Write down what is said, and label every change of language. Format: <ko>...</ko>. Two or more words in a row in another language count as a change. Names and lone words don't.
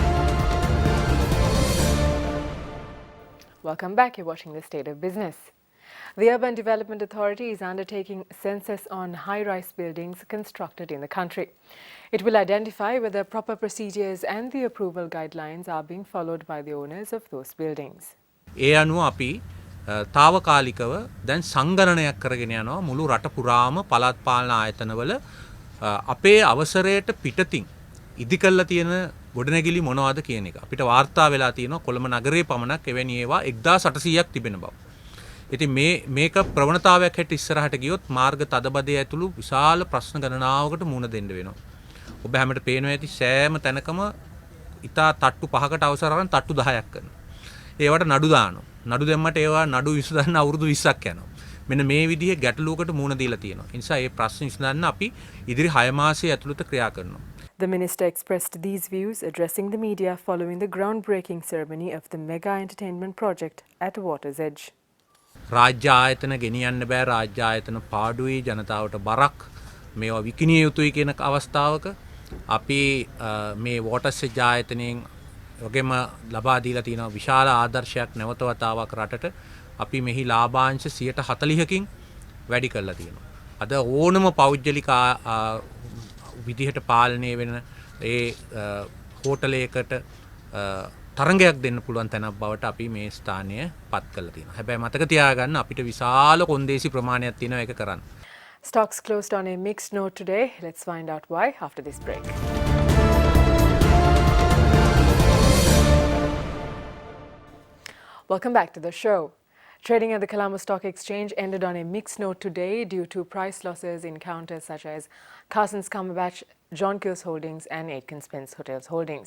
<en>Welcome back. You're watching The State of Business. The Urban Development Authority is undertaking census on high-rise buildings constructed in the country. It will identify whether proper procedures and the approval guidelines are being followed by the owners of those buildings.</en> <si>ඒ අනුව අපි తాවකාලිකව දැන් සංගණනයක් කරගෙන යනවා මුළු රට පුරාම පළාත් පාලන ආයතනවල අපේ අවසරයට පිටතින් ඉදි කරලා තියෙන ගොඩනැගිලි මොනවද කියන එක. අපිට වාර්තා වෙලා තියෙනවා කොළඹ නගරයේ පමණක් එවැනි ඒවා 1800ක් තිබෙන බව. ඉතින් මේක ප්‍රවණතාවයක් හැට ඉස්සරහට ගියොත් මාර්ග තදබදය ඇතුළු විශාල ප්‍රශ්න ගණනාවකට මුහුණ දෙන්න වෙනවා. ඔබ හැමට පේනවා ඇති සෑම තැනකම ඉතා තට්ටු 5කට අවසර අරන් තට්ටු 10ක් කරනවා. ඒවට නඩු දානවා. නඩු දැම්මට ඒවා නඩු විසඳන්න අවුරුදු 20ක් යනවා. මෙන්න මේ විදිහේ ගැටලුවකට මුහුණ දීලා තියෙනවා. ඒ නිසා මේ ප්‍රශ්න විසඳන්න අපි ඉදිරි 6 මාසයේ ඇතුළත ක්‍රියා කරනවා.</si> <en>The minister expressed these views addressing the media following the groundbreaking ceremony of the mega entertainment project at Water's Edge.</en> <si>රාජ්‍ය ආයතන ගෙනියන්න බෑ රාජ්‍ය ආයතන පාඩුවේ ජනතාවට බරක් මේවා විකිණිය යුතුයි කියන අවස්ථාවක අපි මේ වෝටර්ස් එජ් ආයතනයෙන් වගේම ලබා දීලා තියෙන විශාල ආදර්ශයක් නැවත වතාවක් රටට අපි මෙහි ලාභාංශ 40%කින් වැඩි කරලා තියෙනවා. අද ඕනම පෞද්ගලික විදිහට පාලනය වෙන ඒ හෝටලයකට තරංගයක් දෙන්න පුළුවන් තැනක් බවට අපි මේ ස්ථානය පත් කරලා තියෙනවා. හැබැයි මතක තියාගන්න අපිට විශාල කොන්දේසි ප්‍රමාණයක් තියෙනවා ඒක කරන්න.</si> <en>Stocks closed on a mixed note today. Let's find out why after this break. Welcome back to the show. Trading at the Colombo Stock Exchange ended on a mixed note today due to price losses in counters such as Carson's Cumberbatch, John Keells Holdings and Aitken Spence Hotels Holdings.</en>